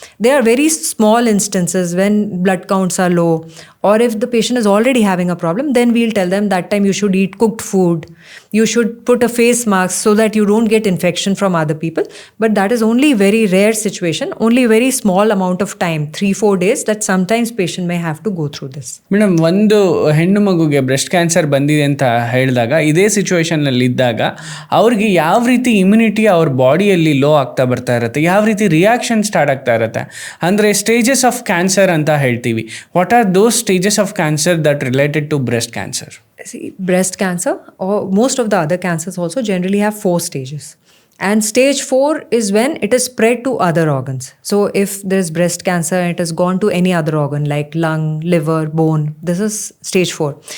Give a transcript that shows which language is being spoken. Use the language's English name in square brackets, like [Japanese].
[English] There are very small instances when blood counts are low, or if the patient is already having a problem, then we'll tell them that time you should eat cooked food. You should put a face mask so that you don't get infection from other people. But that is only very rare situation, only very small amount of time, 3-4 days, that sometimes patient may have to go through this. [Kannada] Madam, ಒಂದು ಹೆಣ್ಣು ಮಗುಗೆ breast cancer ಬಂದಿದೆ ಅಂತ ಹೇಳಿದಾಗ, ಇದೇ ಸಿಚುವೇಶನ್ನಲ್ಲಿ ಇದ್ದಾಗ ಅವ್ರಿಗೆ ಯಾವ ರೀತಿ ಇಮ್ಯುನಿಟಿ ಅವ್ರ ಬಾಡಿಯಲ್ಲಿ ಲೋ ಆಗ್ತಾ ಬರ್ತಾ ಇರುತ್ತೆ, ಯಾವ ರೀತಿ ರಿಯಾಕ್ಷನ್ ಸ್ಟಾರ್ಟ್ ಆಗ್ತಾ ಇರುತ್ತೆ? ಅಂದರೆ [English] stages of cancer [Kannada] ಅಂತ ಹೇಳ್ತೀವಿ. [English] What are those stages of cancer that related to breast cancer? See, breast cancer, or most of the other cancers also, generally have 4 stages. And stage 4 is when it is spread to other organs. So if there is breast cancer and it has gone to any other organ like lung, liver, bone, this is stage 4.